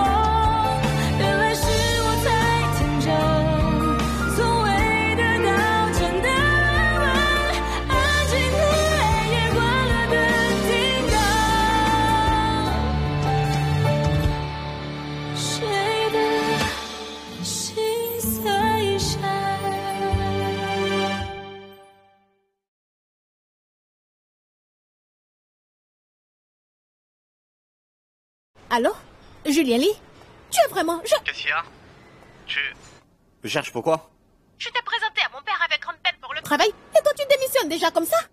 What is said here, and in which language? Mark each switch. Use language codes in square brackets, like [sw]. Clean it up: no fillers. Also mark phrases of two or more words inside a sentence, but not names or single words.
[zh] 原来是我太天真，从未得到真的安稳。安静的黑夜，关了灯，听到谁的心碎声。 [fr] Allô Julien Lee Tu es vraiment... Qu'est-ce qu'il y a? Tu me cherches pourquoi? Je t'ai présenté à mon père avec grande peine pour le travail, et toi tu démissionnes déjà comme ça?